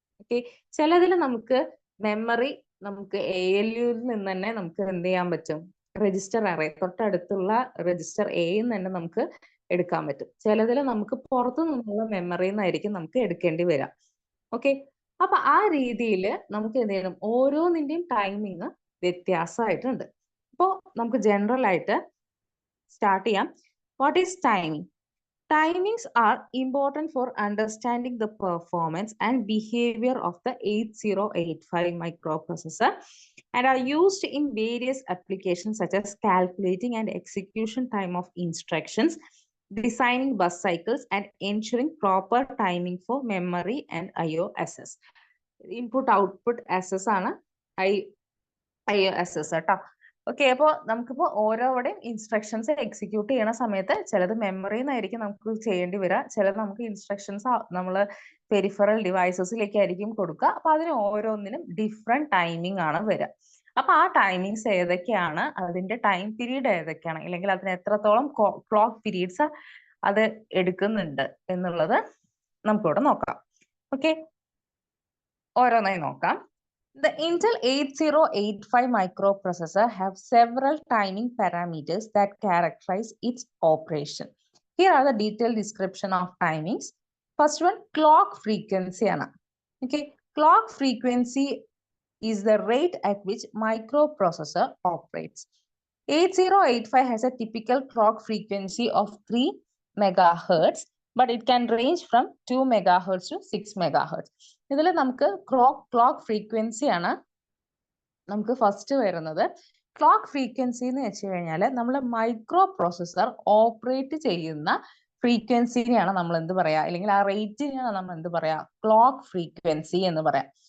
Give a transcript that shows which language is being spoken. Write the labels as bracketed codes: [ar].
[ml] Okay, ചിലതിൽ നമുക്ക് memory നമുക്ക് ALUവിൽ നിന്ന് തന്നെ നമുക്ക് എന്ത് ചെയ്യാൻ പറ്റും, രജിസ്റ്റർ അറേ തൊട്ടടുത്തുള്ള രജിസ്റ്റർ എയിൽ തന്നെ നമുക്ക് എടുക്കാൻ പറ്റും. ചിലതിൽ നമുക്ക് പുറത്തു നിന്നുള്ള മെമ്മറിയിൽ നിന്നായിരിക്കും നമുക്ക് എടുക്കേണ്ടി വരാം. ഓക്കെ, അപ്പൊ ആ രീതിയിൽ നമുക്ക് എന്ത് ചെയ്യണം, ഓരോന്നിന്റെയും ടൈമിങ് വ്യത്യാസമായിട്ടുണ്ട്. അപ്പോൾ നമുക്ക് ജനറൽ ആയിട്ട് സ്റ്റാർട്ട് ചെയ്യാം. [en] What is timing? Timings are important for understanding the performance and behavior of the 8085 microprocessor and are used in various applications such as calculating and execution time of instructions, designing bus cycles, and ensuring proper timing for memory and IO access. Input output access [ml] ആണ് IO access കേട്ടോ. Okay, അപ്പോൾ നമുക്കിപ്പോൾ ഓരോരുടെയും instructions execute ചെയ്യണ സമയത്ത് ചിലത് മെമ്മറിയിൽ നിന്നായിരിക്കും നമുക്ക് ചെയ്യേണ്ടി വരിക, ചിലത് നമുക്ക് ഇൻസ്ട്രക്ഷൻസ് നമ്മൾ പെരിഫറൽ ഡിവൈസസിലേക്കായിരിക്കും കൊടുക്കുക. അപ്പൊ അതിന് ഓരോന്നിനും ഡിഫറെന്റ് ടൈമിംഗ് ആണ് വരിക. അപ്പൊ ആ ടൈമിങ്സ് ഏതൊക്കെയാണ്, അതിന്റെ ടൈം പീരീഡ് ഏതൊക്കെയാണ്, അല്ലെങ്കിൽ അതിന് എത്രത്തോളം ക്ലോക്ക് പീരീഡ്സ് അത് എടുക്കുന്നുണ്ട് എന്നുള്ളത് നമുക്കിവിടെ നോക്കാം. ഓക്കെ, ഓരോന്നായി നോക്കാം. [en] The Intel 8085 microprocessor have several timing parameters that characterize its operation. Here are the detailed description of timings. First one, clock frequency. Okay, clock frequency is the rate at which microprocessor operates. 8085 has a typical clock frequency of 3 megahertz, but it can range from 2 megahertz to 6 megahertz. [ml] ഇതിൽ നമുക്ക് clock frequency ആണ് നമുക്ക് first വരുന്നത്. Clock frequency എന്ന് വെച്ച് കഴിഞ്ഞാൽ നമ്മൾ micro processor operate ചെയ്യുന്ന ഫ്രീക്വൻസിനെയാണ് നമ്മൾ എന്ത് പറയാ, അല്ലെങ്കിൽ ആ റേറ്റിനെയാണ് നമ്മൾ എന്ത് പറയാ, ക്ലോക്ക് ഫ്രീക്വൻസി എന്ന് പറയാം.